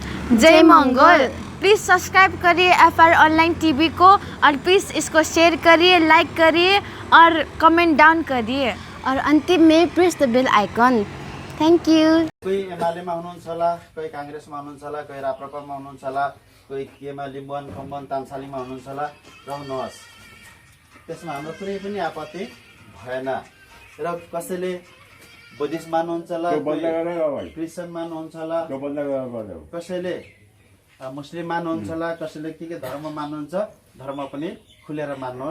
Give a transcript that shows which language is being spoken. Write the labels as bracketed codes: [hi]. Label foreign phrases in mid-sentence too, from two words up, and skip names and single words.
[hi] जय मंगल। प्लीज़ सब्सक्राइब करिए FR ऑनलाइन टीवी को और प्लीज़ इसको शेयर करिए, लाइक करिए और [en] comment down [hi] करिए और अंतिम में [en] press the bell icon. thank you. [ne] कोही एमालेमा हुनुहुन्छ होला, कोही कांग्रेसमा हुनुहुन्छ होला, कोही राप्रपामा हुनुहुन्छ होला, कोही केमा लिम्बुवान खम्बन तामसालीमा हुनुहुन्छ होला, रहनुहोस्। त्यसमा हाम्रो कुनै पनि आपत्ति भएन। र कसैले बुद्धिस्ट मान्नुहुन्छ होला, क्रिस्चियन मान्नुहुन्छ होला, कसैले मुस्लिम मान्नुहुन्छ होला, कसैले के धर्म मान्नुहुन्छ, धर्म पनि खुलेर मान्नुहोस्।